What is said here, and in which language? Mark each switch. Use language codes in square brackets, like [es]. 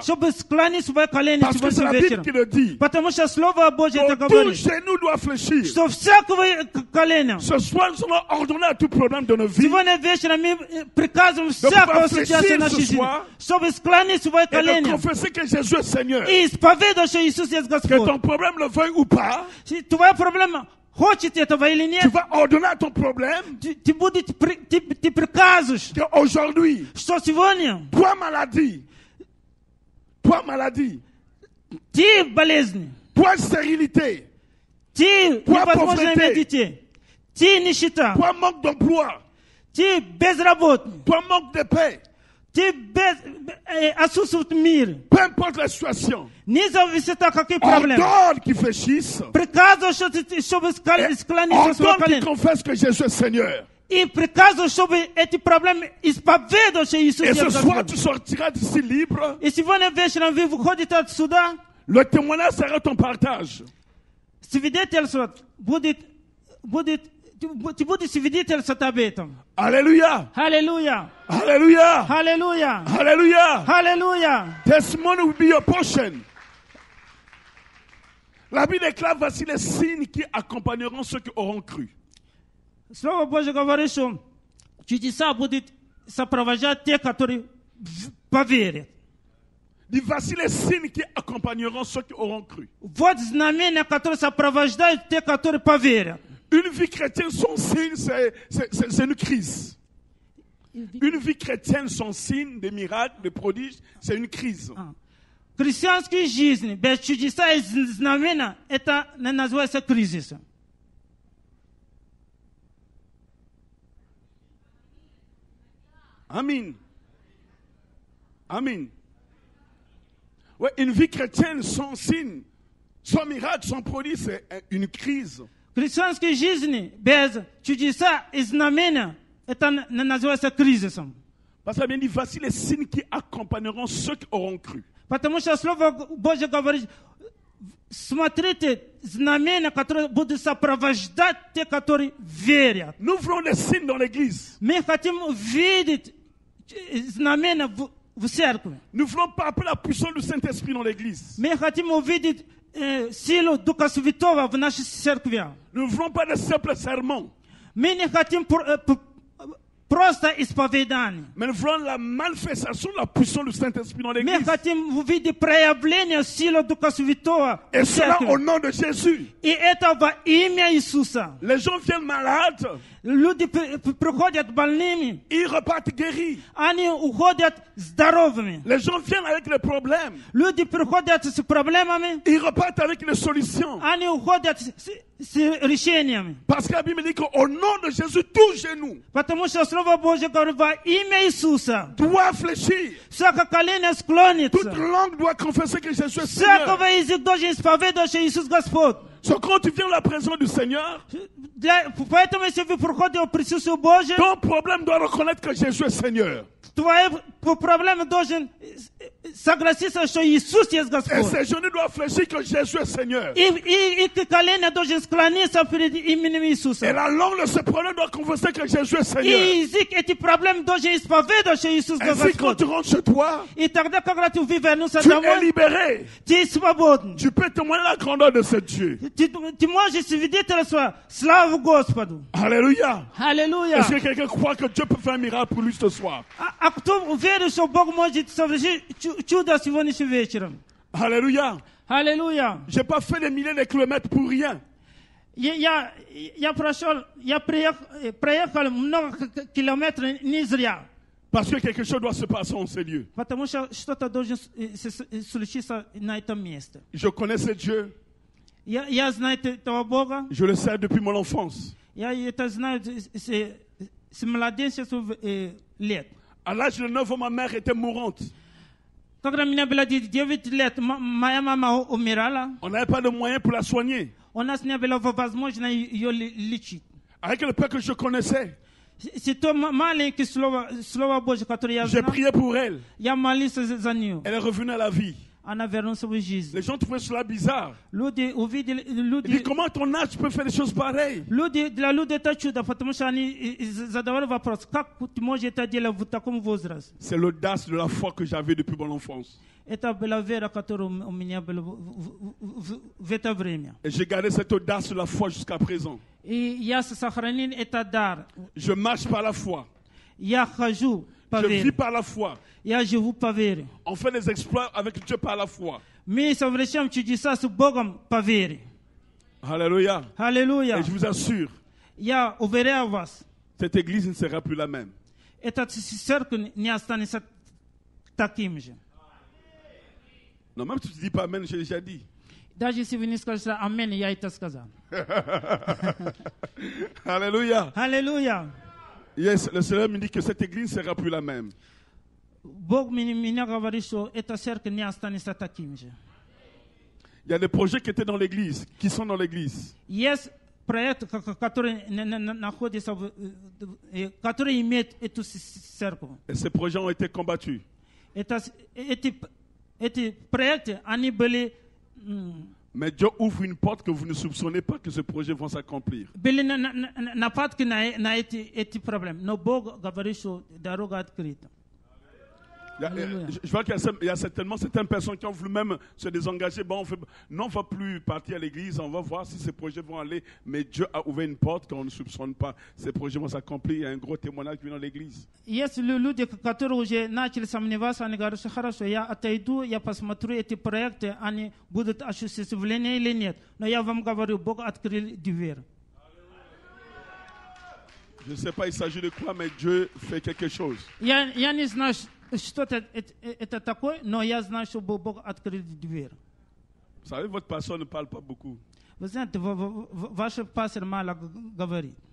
[ru] Чтобы склонить свои колени сегодня вечером. Потому что Слово Божье это говорит. [fr] Tout genou doit fléchir. [ru] Что всякого колена. [fr] Ce soir, nous allons ordonner à tout problème de nos vies. [ru] Сегодня вечером мы приказываем всякую ситуацию нашей жизни. Чтобы склонить свои колени. [fr] Et de confesser que Jésus est Seigneur. [ru] И исповедовать, что Иисус есть Господь. [fr] Que ton problème le veuille ou pas. [ru] Твоя проблема. Хочет этого или нет? [fr] Tu vas ordonner à ton problème. [ru] Ты приказываешь. [fr] Aujourd'hui. [ru] Что сегодня? [fr] Toi maladie. [ru] Ты болезнь. [fr] Toi stérilité. [ru] Ты невозможно иметь детей. Ты нищета. [fr] Toi manque d'emploi. [ru] Ты безработный. [fr] Toi manque de paix. [ru] Ты отсутствует мир. [fr] Peu importe la situation. [ru] Не зависит от каких проблем. [fr] Ordonne qu'ils fléchissent. [ru] Приказывай, чтобы склониться в свое колено. [fr] Ordonne qu'ils confessent que Jésus est Seigneur. [ru] И приказываю, чтобы эти проблемы исповедовать Иисуса. [fr] Et ce soir, tu sortiras d'ici libre. [ru] И сегодня вечером вы выходите отсюда. [fr] Le témoignage sera ton partage. [ru] Свидетельство будет, ты будешь свидетельствовать об этом. [fr] Alléluia. [ru] Аллилуйя. [fr] Alléluia. [ru] Аллилуйя. [fr] Alléluia. [ru] Аллилуйя. [en] Testimony will be your portion. [fr] La Bible déclare, voici les signes qui accompagneront ceux qui auront cru. [ru] Слово Божье говорит, что чудеса будут сопровождать тех, которые поверят. [fr] Dis, voici les signes qui accompagneront ceux qui auront cru. [ru] Вот знамения, которые сопровождают тех, которые поверят. [fr] Une vie chrétienne sans signe, c'est une crise. Une vie chrétienne sans signe, des miracles, des prodiges, c'est une crise. [ru] Христианская жизнь без чудеса и знамения, это называется кризисом. [fr] Amen. Amen. Ouais, une vie chrétienne sans signe, sans miracle, sans prodige, c'est une crise. [ru] Христианская жизнь без чудеса и знамения, это называется кризисом. [fr] Parce que ça bien dit, voici les signes qui accompagneront ceux qui auront cru. [ru] Потому что Слово Божье говорит, смотрите знамения, которые будут сопровождать те, которые верят. [fr] Nous voulons des signes dans l'église. [ru] Мы хотим видеть знамения в церкви. [fr] Nous voulons pas appeler la puissance du Saint-Esprit dans l'église. [ru] Мы хотим увидеть силу Духа Святого в нашей церкви. [fr] Nous ne voulons pas de simples sermons. [ru] Мы не хотим просто исповедание. [fr] Mais nous voulons la manifestation de la puissance du Saint-Esprit dans [ru] Мы [fr] l'église. [ru] хотим увидеть проявление силы Духа Святого [fr] Et [ru] в [fr] cela [ru] церкви. [fr] au nom de Jésus. [ru] И это во имя Иисуса. [fr] Les gens viennent malades, [ru] Люди приходят больными, [fr] ils repartent guéris. [ru] они уходят здоровыми. [fr] Les gens viennent avec les problèmes, [ru] Люди приходят с проблемами, [fr] ils repartent avec les solutions. [ru] они уходят с решениями. [fr] Parce que la Bible dit qu'au nom de Jésus, tout genou [ru] Потому что Слово Божье говорит, во имя Иисуса [fr] doit fléchir. [ru] всякое колено [fr] Toute [ru] склонится. [fr] langue doit confesser que Jésus est Seigneur. [ru] Всякого язык должен исповедовать, что Иисус Господь. [fr] So, quand tu viens à la présence du Seigneur, [ru] Поэтому, если вы приходите в присутствие Божье, [fr] ton problème doit reconnaître que Jésus est Seigneur. [ru] твоя проблема должен согласиться, что Иисус есть Господь. [fr] ses genoux doivent fléchir que Jésus est Seigneur. [ru] И колено должен склониться перед именем [fr] Et [ru] Иисуса. [fr] la langue de ce problème doit confesser que Jésus est Seigneur. [ru] И язык эти проблемы должен исповедовать, что Иисус [fr] Ainsi, quand tu rentres chez toi, [ru] И тогда, когда ты вернулся [fr] tu es [ru] домой, [fr] libéré. [ru] ты свободен. [fr] Tu peux témoigner la grandeur de ce Dieu. [ru] Ты можешь свидетельствовать славу Господу. [fr] Alléluia. [ru] Аллилуйя. [fr] Est-ce que quelqu'un croit que Dieu peut faire un miracle pour lui ce soir? [ru] А кто верит, что Бог может совершить чудо сегодняшним вечером? [fr] Alléluia. [ru] Аллилуйя. [fr] Je n'ai pas fait des milliers de kilomètres pour rien. [ru] Я проехал много километров не зря. [fr] Parce que quelque chose doit se passer en ces lieux. [ru] Потому что что-то должно случиться на этом месте. [fr] Je connais ce Dieu. [ru] Я знаю этого Бога. [fr] Je le sais depuis mon enfance. [ru] Я это знаю с младенчества лет. [fr] À l'âge de 9 ans, ma mère était mourante. [ru] Когда мне было 9 лет, моя мама умирала. [fr] On n'avait pas de moyens pour la soigner. [ru] У нас не было возможности ее лечить. [fr] Avec le peu que je connaissais, C'est [ru] то маленькое слово Божье, которое я [fr] j'ai [ru] знал. [fr] prié pour elle. [ru] Я молился за нее. [fr] Elle est revenue à la vie. [ru] Она вернулась в жизнь. [fr] Les gens trouvaient cela bizarre. [ru] Люди увидели, [fr] Ils disent, comment à ton âge tu peux faire des choses pareilles? [ru] для людей это чудо, потому что они задавали вопрос, как ты можешь это делать в таком возрасте? [fr] C'est l'audace de la foi que j'avais depuis mon enfance. [ru] Это была вера, которая у меня была в это время. [fr] Et j'ai gardé cette audace de la foi jusqu'à présent. [ru] И я сохранил этот дар. [fr] Je marche par la foi. [ru] Я хожу по [fr] Je vis [ru] вере. [fr] par la foi. [ru] Я живу по вере. [fr] On fait des exploits avec Dieu par la foi. [ru] Мы совершаем чудеса с Богом по вере. [fr] Alléluia. [ru] Аллилуйя. [fr] Et je vous assure, [ru] Я уверяю вас, [fr] cette église ne sera plus la même. [ru] эта церковь не останется таким же. [fr] Non, même si tu ne dis pas Amen, j'ai déjà dit. [ru] Даже если вы не скажете «Аминь», я это сказал. [fr] Alléluia. [ru] Аллилуйя. [fr] Yes, le Seigneur me dit que cette église ne sera plus la même. [ru] Бог меня говорит, что эта церковь не останется таким же. [fr] Il y a des projets qui étaient dans l'église, qui sont dans l'église. [ru] Есть проект, который имеет эту церковь. [fr] Et ces projets ont été combattus. [ru] Эти проекты, они были [fr] Mais Dieu ouvre une porte que vous ne soupçonnez pas que ces projets vont s'accomplir. [ru] нападки на эти проблемы. Но Бог говорит, что дорога открыта. [fr] Je vois qu'il y a certainement certaines personnes qui ont voulu même se désengager. Bon, on ne va plus partir à l'église, on va voir si ces projets vont aller. Mais Dieu a ouvert une porte qu'on ne soupçonne pas. Ces projets vont s'accomplir. Il y a un gros témoignage qui vient dans l'église. [ru] Есть люди, которые уже начали сомневаться, они говорят, что хорошо, я отойду, я посмотрю эти проекты, они будут осуществлены или нет. Но я вам говорю, Бог открыл дверь. [fr] Je ne sais pas il s'agit de quoi, mais Dieu fait quelque chose. [ru] Я не знаю, что это такое, но я знаю, что Бог открыл дверь. [fr] Vous savez, votre pasteur ne parle pas beaucoup. [ru] Вы знаете, ваш пастор мало говорит.